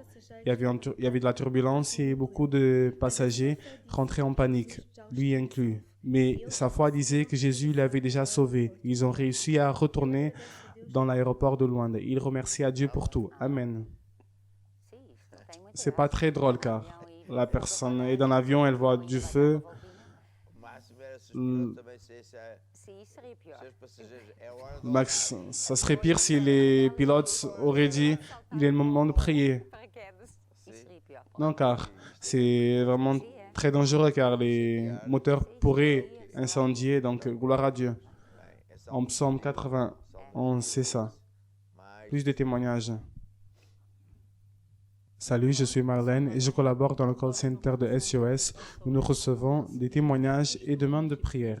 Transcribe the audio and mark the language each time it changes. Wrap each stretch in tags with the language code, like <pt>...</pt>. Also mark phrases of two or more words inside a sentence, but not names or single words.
<fr>Il y avait de la turbulence et beaucoup de passagers rentraient en panique, lui inclus. Mais sa foi disait que Jésus l'avait déjà sauvé. Ils ont réussi à retourner dans l'aéroport de Luanda. Ils remercient Dieu pour tout. Amen. C'est pas très drôle car la personne est dans l'avion, elle voit du feu.</fr> <pt>O máximo era se os pilotos também Sim, seria pior. se os passageiros. É hora de</pt> <fr>Max, ça serait pire si les pilotes auraient dit il est le moment de prier.</fr> <pt>Paraquedas. Isso seria pior.</pt> <fr>Non, car c'est vraiment très dangereux car les moteurs pourraient incendier. Donc, gloire à Dieu. En psaume 91, c'est ça. Plus de témoignages. Salut, je suis Marlène et je collabore dans le call center de SOS où nous recevons des témoignages et demandes de prière.</fr>